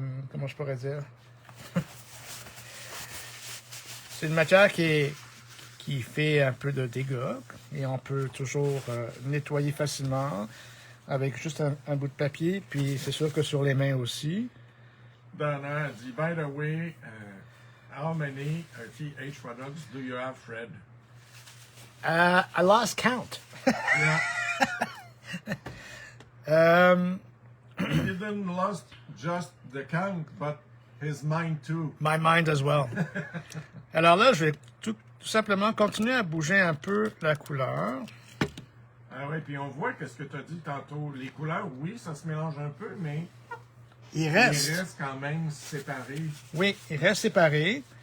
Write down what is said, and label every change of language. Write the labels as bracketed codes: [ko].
[fr] comment je pourrais dire? C'est une matière qui fait un peu de dégâts. Et on peut toujours nettoyer facilement avec juste un bout de papier. Puis c'est sûr que sur les mains aussi. [en] Donna dit, by the way, how many TH products do you have, Fred? I lost count. Yeah. He didn't lost just the count, but his mind too. My mind as well. [fr] Alors là, je vais tout simplement continuer à bouger un peu la couleur. Ah oui, puis on voit que ce que tu as dit tantôt, les couleurs, oui, ça se mélange un peu, mais Il ils reste. restent quand même séparés. Oui, il reste séparé.